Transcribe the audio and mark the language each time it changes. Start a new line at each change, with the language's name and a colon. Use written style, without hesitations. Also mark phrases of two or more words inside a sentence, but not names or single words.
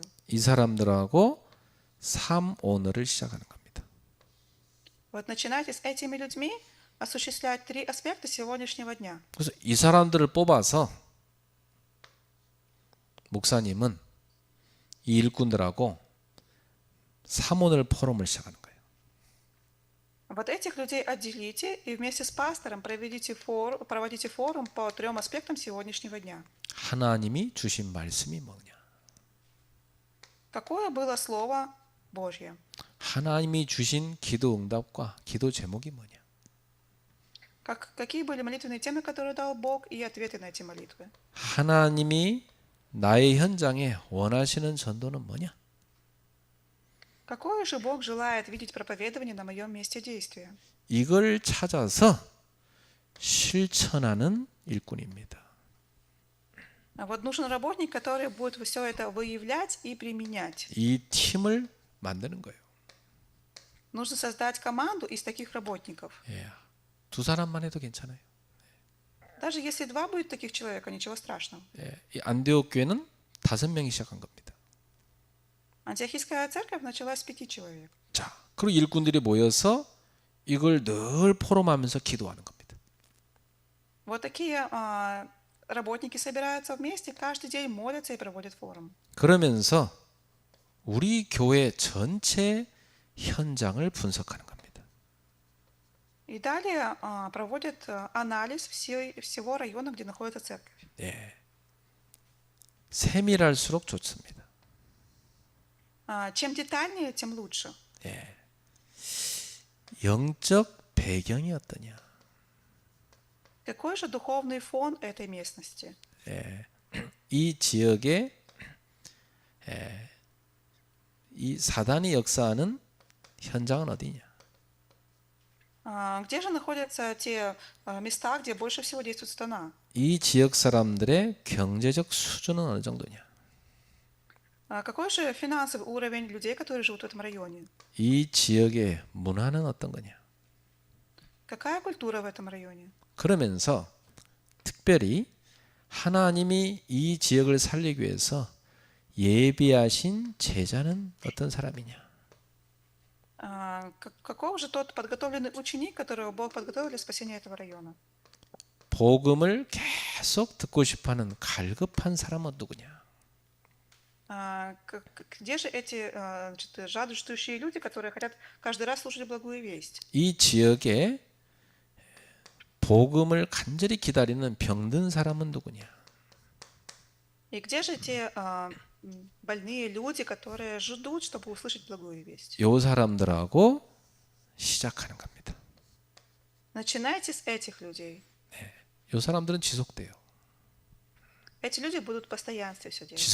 Korean: 이 사람들하고 3오너를 시작하는 겁니다.
Russian: Вот начинайте с этими людьми осуществлять 3 аспекта сегодняшнего дня.
Korean: 그래서 이 사람들을 뽑아서 목사님은 이 일꾼들하고 3오늘 포럼을 시작하는 거예요.
Russian: Вот этих людей отделите и вместе с пастором проводите форум по 3 аспектам сегодняшнего дня.
Korean: 하나님이 주신 말씀이 뭐냐?
Russian: Какое было Слово Божье?
Korean: 하나님이 주신 기도 응답과 기도 제목이 뭐냐?
Russian: Какие были молитвенные темы, которые дал Бог, и ответы на эти молитвы?
Korean: 하나님이 나의 현장에 원하시는 전도는 뭐냐?
Russian: Какое же Бог желает видеть проповедование на моем месте действия?
Korean: 이걸 찾아서 실천하는 일꾼입니다.
Russian: Вот нужен работник, который будет все это выявлять и применять.
Korean: 이 팀을 만드는 거예요.
Russian: Нужно создать команду из таких работников.
Korean: 예, 2사람만 해도 괜찮아요.
Russian: Даже если 2 будет таких человека, ничего страшного.
Korean: 예, 이 안디옥 교회는 5명이 시작한 겁니다.
Russian: Антиохийская церковь началась с 5 человек.
Korean: 자, 그리고 일꾼들이 모여서 이걸 늘 포럼하면서 기도하는 겁니다.
Russian: Вот такие работники собираются вместе, каждый день молятся и проводят форум.
Korean: 그러면서 우리 교회 전체 현장을 분석하는 겁니다.
Russian: И далее проводят анализ всего района, где находится церковь.
Korean: 예, 세밀할수록 좋습니다.
Russian: Чем детальнее, тем лучше.
Korean: 예, 영적 배경이 어떠냐?
Russian: Какой же духовный фон этой местности?
Korean: 예, 이 지역에 이 사단이 역사하는 현장은 어디냐?
Russian: Где же находятся те места, где больше всего действует сатана?
Korean: 이 지역 사람들의 경제적 수준은 어느 정도냐?
Russian: Какой же финансовый уровень людей, которые живут в этом районе?
Korean: 이 지역의 문화는 어떤 거냐?
Russian: Какая культура в этом районе?
Korean: 그러면서 특별히 하나님이 이 지역을 살리기 위해서 예비하신 제자는 어떤 사람이냐?
Russian: Каков же тот подготовленный ученик, которого Бог подготовил для спасения этого района?
Korean: 복음을 계속 듣고 싶어하는 갈급한 사람은 누구냐?
Russian: Где же эти жаждущие люди, которые хотят каждый раз слушать благую весть?
Korean: 이 지역에 복음을 간절히 기다리는 병든 사람은 누구냐?
Russian: И где же те больные люди, которые ждут, чтобы услышать благую весть.
Korean: 요 사람들하고 시작하는 겁니다.
Russian: Начинайте с этих людей.
Korean: 요 사람들은 지속돼요.
Russian: Эти люди будут в постоянстве все делать.